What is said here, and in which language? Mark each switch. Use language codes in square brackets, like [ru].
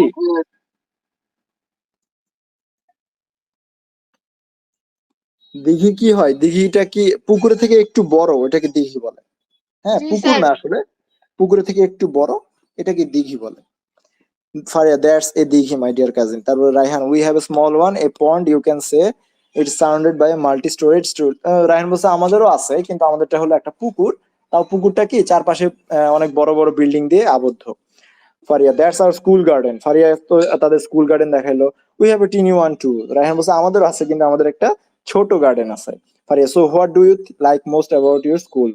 [bn] পুকুর। দিঘি কি হয়? দিঘিটা কি পুকুরের থেকে একটু বড়, ওটাকে দিঘি বলে। হ্যাঁ, জি পুকুর স্যার। না আসলে, পুকুরের থেকে একটু বড়, এটাকে দিঘি বলে। [en] Faria, that's a dighi my dear cousin. [bn] তারপর [en] Raihan, we have a small one, a pond, you can say it's surrounded by a multi-storied stool. [bn] Raihan বলছে, আমাদেরও আছে, কিন্তু আমাদেরটা হলো একটা পুকুর। তাও পুকুরটা কি চারপাশে অনেক বড় বড় বিল্ডিং দিয়ে আবদ্ধ। [en] Faria, that's our school garden. [bn] Faria তো তাদের স্কুল গার্ডেন দেখাইলো। [en] We have a tiny one too. [bn] Raihan বলছে, আমাদেরও আছে, কিন্তু আমাদের একটা ছোট গার্ডেন আছে। Faria, [en] So what do you like most about your school?